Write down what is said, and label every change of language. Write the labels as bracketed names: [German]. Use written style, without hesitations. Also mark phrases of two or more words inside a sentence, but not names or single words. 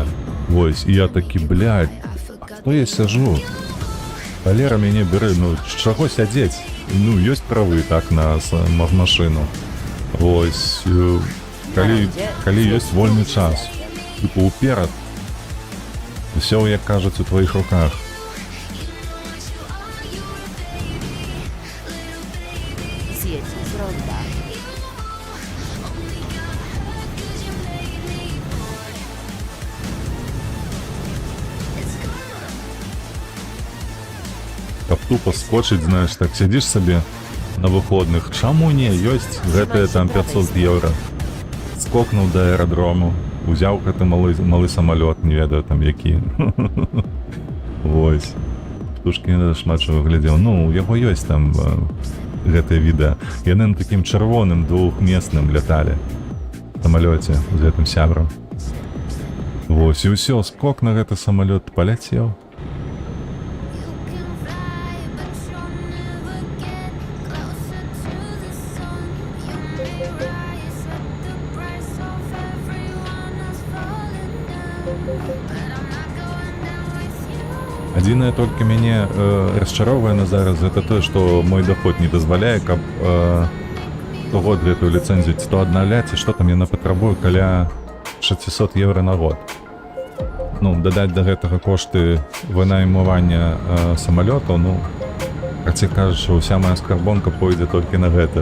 [Belarusian] Вось, і я такі, блядь, а што я сяжу? Валера мяне бярэ, ну, чаго сядзець? Ну, ёсць правы, так, на машыну. Вось, калі ёсць вольны час, типу, уперад, усё, як кажуць, у [Russian] твоих руках. [Polish] Zjedź z ronda. [Belarusian] Каб тупо скочыць, знаеш, так сядзіш сабе на выходных. Чаму не? Ёсць гэтыя там 500 еўра. Скокнуў да аэрадрому, узяў гэты малы самалёт, не ведаю там які. Вось. Птушкін шмат чаго глядзеў. Ну, у яго ёсць там гэтае відэа. Яны на такім чырвоным двухмесным ляталі. В самалёце з гэтым сябрам. Вось, і ўсё, скок на гэты самалёт паляцеў. [English] You can fly, but you'll never get closer to the sun. You may rise at the price of everyone else falling down, but I'm not going down with you. [Belarusian] Адзінае толькі мяне расчароўвае на зараз гэта тое, што мой доход не дазваляе, каб штогод гэтую ліцэнзію ці то аднаўляць, і што там яна патрабуе каля 600 евро на год. Ну, дадаць да гэтага кошты вынаймування самалётаў, ну, хаця кажа, што ўся моя скарбонка пойдзе толькі на гэта.